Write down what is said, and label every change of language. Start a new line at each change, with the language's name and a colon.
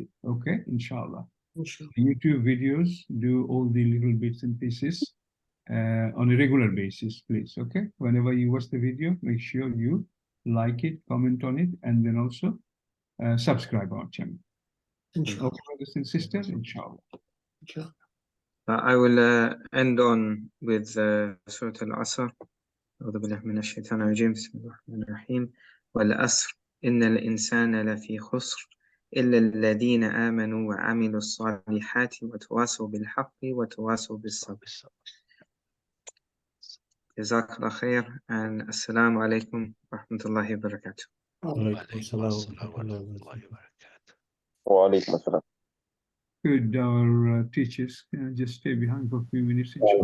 English: Okay, inshallah. YouTube videos, do all the little bits and pieces on a regular basis, please. Okay, whenever you watch the video, make sure you like it, comment on it, and then also subscribe our channel. Inshallah. Okay, brothers and sisters, inshallah. Inshallah. I will end on with Surah Al-Asr.
Arabic: أعوذ بالله من الشيطان الرجيم بسم الله الرحمن الرحيم والأسر إن الإنسان لفي خسر إلا الذين آمنوا وعملوا الصالحات وتواصوا بالحق وتواصوا بالصبر. جزاك الله خير and السلام عليكم ورحمة الله وبركاته. وعليكم السلام ورحمة الله وبركاته. وعليكم السلام.
English: Could our teachers just stay behind for a few minutes, inshallah?